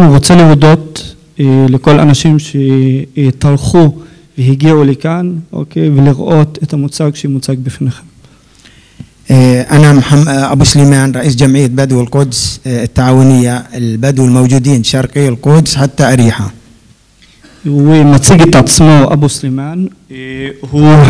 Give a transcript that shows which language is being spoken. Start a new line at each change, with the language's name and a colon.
Hebrew: אני רוצה להודות לכל אנשים שטרחו והגיעו לכאן, אוקיי, ולראות את המוצג שמוצג בפניכם.
Arabic: أنا أبو سليمان رئيس جمعية بدو القدس التعاونية البدو الموجودين شرقي القدس حتى أريحة.
Hebrew: הוא מציג את עצמו, אבו סלימאן, הוא